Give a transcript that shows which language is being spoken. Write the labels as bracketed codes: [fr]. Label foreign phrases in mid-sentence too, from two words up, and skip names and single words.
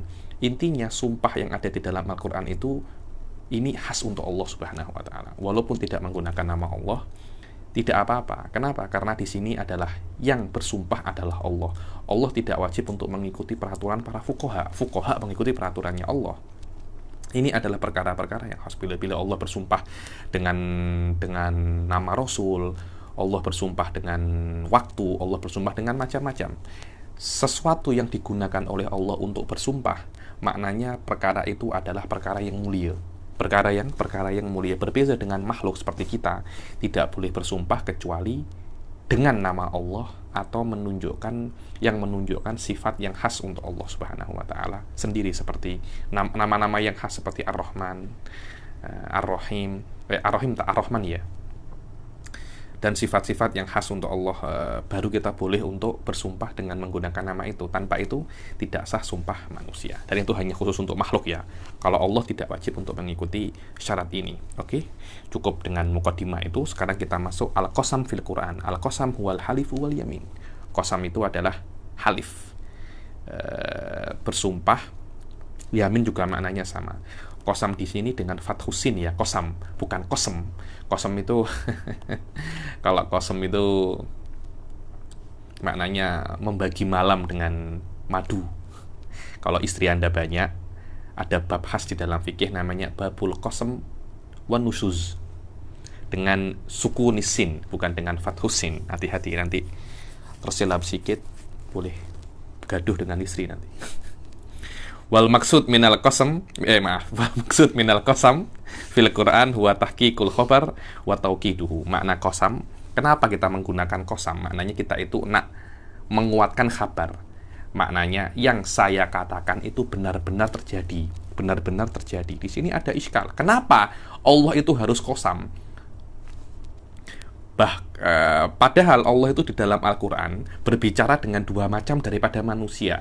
[ms] Intinya sumpah yang ada di dalam Al-Quran itu ini khas untuk Allah [ar] سبحانه وتعالى. [ms] Walaupun tidak menggunakan nama Allah, tidak apa-apa. Kenapa? Karena di sini adalah yang bersumpah adalah Allah. Allah tidak wajib untuk mengikuti peraturan para fuqaha. Fuqaha mengikuti peraturannya Allah. Ini adalah perkara-perkara yang khas. Bila-bila Allah bersumpah dengan nama Rasul, Allah bersumpah dengan waktu, Allah bersumpah dengan macam-macam. Sesuatu yang digunakan oleh Allah untuk bersumpah, maknanya perkara itu adalah perkara yang mulia. Perkara yang mulia. Berbeda dengan makhluk seperti kita, tidak boleh bersumpah kecuali dengan nama Allah atau menunjukkan sifat yang khas untuk Allah [ar] سبحانه وتعالى [ms] sendiri, seperti nama-nama yang khas seperti Ar-Rahman, Ar-Rahim, Ar-Rahman ya. Dan sifat-sifat yang khas untuk Allah, baru kita boleh untuk bersumpah dengan menggunakan nama itu. Tanpa itu tidak sah sumpah manusia. Dan itu hanya khusus untuk makhluk ya. Kalau Allah tidak wajib untuk mengikuti syarat ini. Oke? Cukup dengan muqaddimah itu. Sekarang kita masuk [ar] القسم في القرآن. القسم هو الحالف واليمين. [ms] Qasam itu adalah halif, bersumpah. Yamin juga maknanya sama. Qasam di sini dengan fathusin ya, qasam, bukan qasam. Qasam itu kalau qasam itu maknanya membagi malam dengan madu. Kalau istri Anda banyak, ada bab khas di dalam fikih namanya [ar] باب القسم والنشوز. [ms] Dengan suku nisin, bukan dengan fathusin. Hati-hati nanti tersilap sedikit, boleh gaduh dengan istri nanti. [ar] والمقصود من القسم والمقصود من القسم في القرآن هو تحقيق الخبر وتوكيده. [ms] Makna qasam, kenapa kita menggunakan qasam? Maknanya kita itu nak menguatkan kabar. Maknanya yang saya katakan itu benar-benar terjadi, benar-benar terjadi. Di sini ada iskal. Kenapa Allah itu harus qasam? Padahal Allah itu di dalam Al-Quran berbicara dengan dua macam daripada manusia.